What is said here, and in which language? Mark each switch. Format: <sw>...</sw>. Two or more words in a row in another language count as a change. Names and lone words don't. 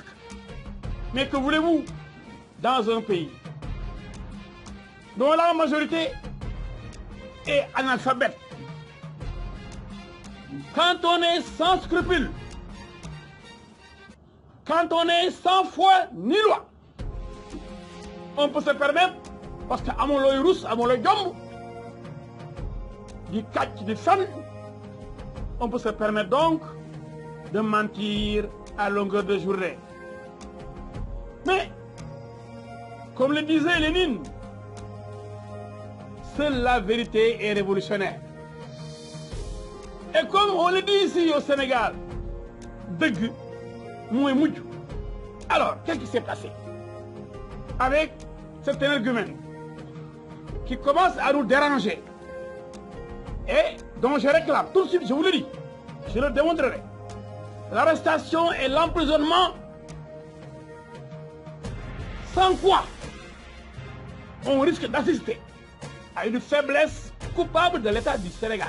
<fr>Mais que voulez-vous dans un pays dont la majorité est analphabète? Quand on est sans scrupules, quand on est sans foi ni loi, on peut se permettre, parce que</fr> <wo>amon loy rous, amon loy jomb, di katch di fan,</wo> <fr>on peut se permettre donc de mentir à longueur de journée. Mais, comme le disait Lénine, seule la vérité est révolutionnaire. Et comme on le dit ici au Sénégal,</fr> <wo>deug mooy mujj.</wo> <fr>Alors, qu'est-ce qui s'est passé avec cet énergumène qui commence à nous déranger et dont je réclame tout de suite, je vous le dis, je le démontrerai, l'arrestation et l'emprisonnement, sans quoi on risque d'assister à une faiblesse coupable de l'État du Sénégal.</fr>